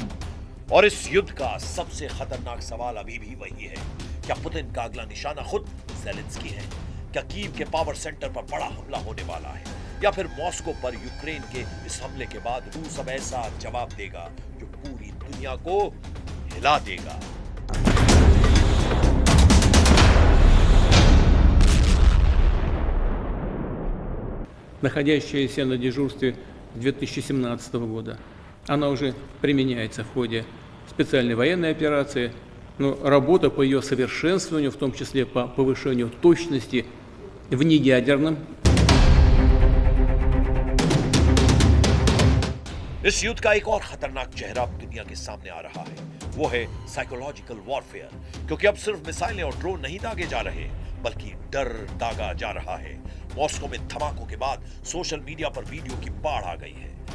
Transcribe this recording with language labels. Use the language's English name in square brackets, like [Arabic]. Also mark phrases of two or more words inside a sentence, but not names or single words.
[Hindi] और इस युद्ध का सबसे खतरनाक सवाल अभी भी वही है, क्या पुतिन का अगला निशाना खुद ज़ेलेंस्की है? क्या कीव के [English] power center [Hindi] पर बड़ा हमला होने वाला है, या फिर मॉस्को पर यूक्रेन के इस हमले के बाद रूस अब ऐसा जवाब देगा जो पूरी दुनिया को हिला देगा? [Russian] находящаяся на дежурстве с 2017 года. Она уже применяется в ходе специальной военной операции, но работа по ее совершенствованию, в том числе по повышению точности в неядерном. [Hindi] इस युद्ध का एक और खतरनाक चेहरा दुनिया के सामने आ रहा है, वो है [English] psychological warfare. [Hindi] क्योंकि अब सिर्फ मिसाइलें और ड्रोन नहीं दागे जा रहे, बल्कि डर दागा जा रहा है। मॉस्को में धमाकों के बाद [English] social media [Hindi] पर वीडियो की बाढ़ आ गई है।